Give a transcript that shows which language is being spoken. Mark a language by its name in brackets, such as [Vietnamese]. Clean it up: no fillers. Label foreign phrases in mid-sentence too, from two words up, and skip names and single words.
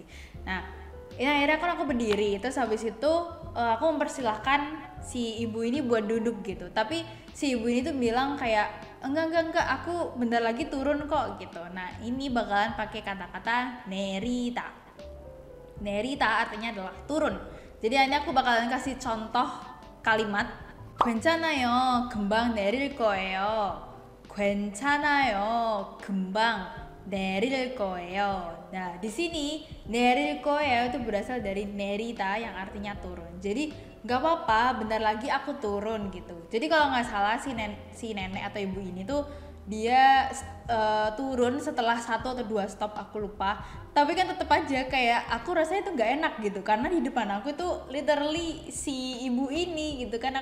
[Indonesian] Nah, ini akhirnya aku berdiri, terus habis itu aku mempersilahkan si ibu ini buat duduk gitu. Tapi si ibu ini tuh bilang kayak enggak, aku bentar lagi turun kok gitu. Nah, ini bakalan pakai kata-kata 내리다. 내리다 artinya adalah turun. Jadi ini aku bakalan kasih contoh kalimat. [Korean] 괜찮아요, 금방 내릴 거예요. 괜찮아요, 금방 내릴 거예요. [Indonesian] Nah, di sini [Korean] 내릴 거예요 [Indonesian] itu berasal dari 내리다 yang artinya turun. Jadi nggak apa-apa, bentar lagi aku turun gitu. Jadi kalau nggak salah si nenek atau ibu ini tuh dia turun setelah 1 atau 2 stop, aku lupa. Tapi kan tetap aja kayak aku rasanya tuh nggak enak gitu, karena di depan aku tuh literally si ibu ini gitu kan.